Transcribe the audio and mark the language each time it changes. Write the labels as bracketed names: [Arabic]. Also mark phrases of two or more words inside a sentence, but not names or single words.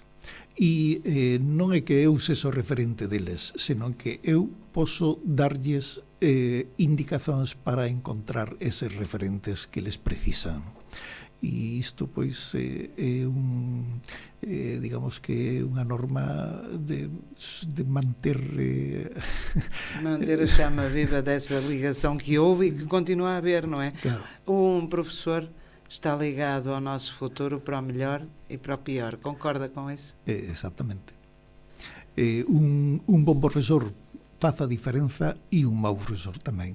[Galician] E non é que eu seso referente deles, senón que eu poso darlles indicacións para encontrar eses referentes que les precisan. E isto, pois, é digamos que é unha norma de manter [Portuguese] manter a chama viva dessa ligação que houve e que continua a haver, não é? Claro. Um professor está ligado ao nosso futuro para o melhor e para o pior. Concorda com isso? Exatamente. [Galician] Un bom profesor faz a diferenza e un mau profesor tamén.